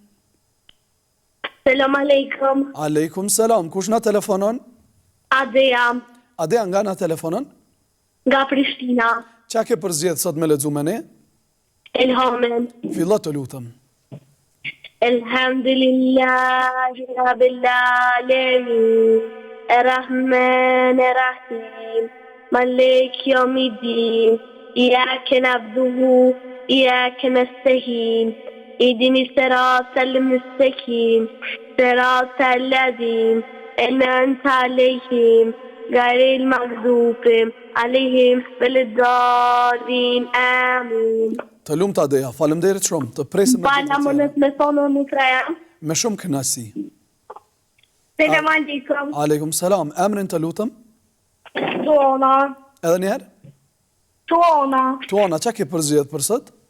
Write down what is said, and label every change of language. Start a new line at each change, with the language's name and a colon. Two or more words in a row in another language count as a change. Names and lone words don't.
Arabic: السلام عليكم. عليكم السلام.
Albanian: Kush na telefonon? Adea, Adea nga na telefonon? nga Prishtina. Qa ke përzgjedh sot me lexu me ne? Elhamen. Fillo të lutëm.
Arabic: الحمد لله رب العالمين. الرحمن الرحيم مالك يوم الدين. إياك نعبد وإياك نستعين. اهدني الصراط المستقيم صراط الذين أنعمت عليهم غير المغضوب عليهم ولا الضالين آمين.
Albanian: Të lumt Adeja, faleminderit shumë. Të presim Bala mundet me thonë në Ukrajin. me shumë kënaqësi.
Arabic: السلام عليكم. عليكم السلام.
Albanian: Emrin të lutëm? Tuona. Edhe një herë? Tuona. Tuana, qa ke përzgjedh për sot?